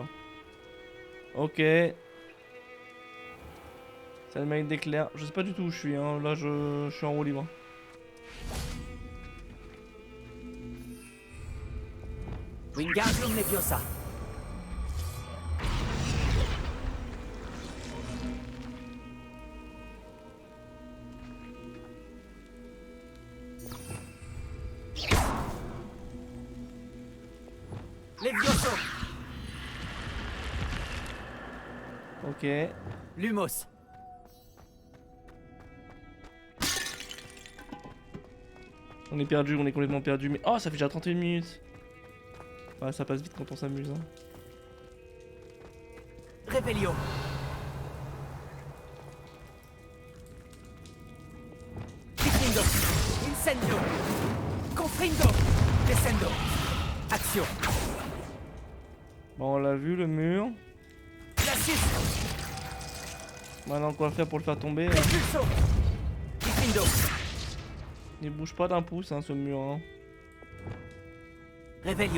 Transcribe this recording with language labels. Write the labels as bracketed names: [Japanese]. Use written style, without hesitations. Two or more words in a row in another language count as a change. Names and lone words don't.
[French] Ok. C'est le mec d'éclair. Je sais pas du tout où je suis, hein. Là je suis en roue libre. Wingardium Leviosa. Levioso. Ok. Lumos. On est perdu, on est complètement perdu. Mais oh, ça fait déjà 31 minutes. Ouais, ça passe vite quand on s'amuse. Hein. Revelio. Diffindo. Incendio. Confrindo. Descendo. Action. Bon, on l'a vu, le mur. Glacis. Maintenant, quoi faire pour le faire tomber? Repulso. Diffindo. Il bouge pas d'un pouce, hein, ce mur. Hein. Revelio.